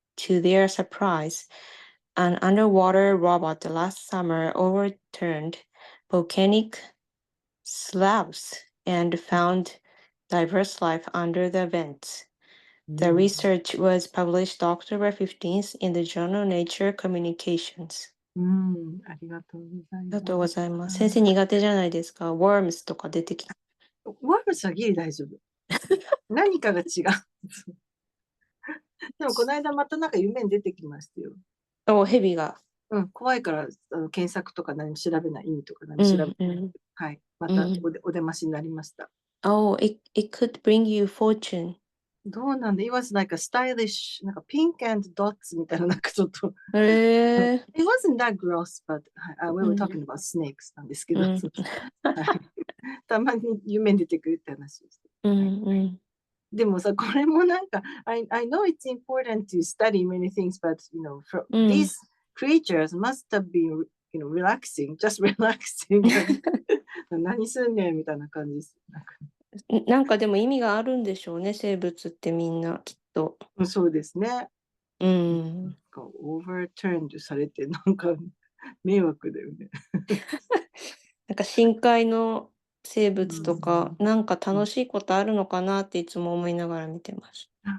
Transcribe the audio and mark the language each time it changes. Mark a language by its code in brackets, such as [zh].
[en] To their surprise, an underwater robot last summer overturned volcanic slabs and found diverse life under the vents. The research was published October 15th in the journal Nature Communications. [ja] ありがとうございます。ありがとうございます。先生苦手じゃないですか。 [en] worms [ja] とか出てきた。 [en] worms [ja] はギリ大丈夫。何かが違う。でもこの間またなんか夢に出てきましたよ。蛇が。怖いから検索とか何も調べない、意味とか何も調べない。はい。またお出ましになりました。 [en] Oh, it could bring you fortune. [ja] どうなんだ ? [en] It was like a stylish, [ja] なんか [en] pink and dots [ja] みたいな、なんかちょっと。 [en] It wasn't that gross, but we were talking about snakes [ja] なんですけど。たまに夢に出てくるって話です。でもさ、これもなんか、 [en] I know it's important to study many things, but these creatures must have been, relaxing, just relaxing. [ja] 何すんねんみたいな感じです。なんかでも意味があるんでしょうね、生物ってみんなきっと。そうですね。 overturned されて、なんか迷惑だよね。なんか深海の生物とか、なんか楽しいことあるのかなっていつも思いながら見てます。